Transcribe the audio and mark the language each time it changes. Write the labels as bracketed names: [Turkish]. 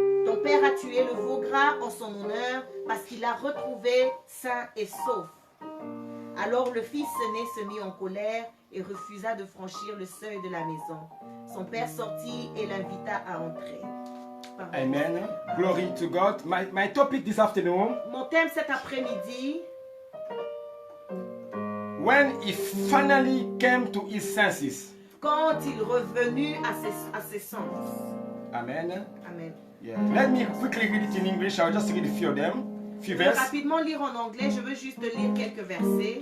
[French] Ton père a tué le veau gras en son honneur parce qu'il l'a retrouvé sain et sauf. » Alors le fils aîné se mit en colère et refusa de franchir le seuil de la maison. Son père sortit et l'invita à entrer. Pardon. [English] Amen. Glory to God. My topic this afternoon, [French] Mon thème cet après-midi, [English] when he finally came to his senses. [French] quand il revenu à ses sens. Amen. Amen. Yeah. [English] Let me quickly read it in English. I'll just read a few of them. Few [French] Je vais [English] verses. [French] rapidement lire en anglais, je veux juste lire quelques versets.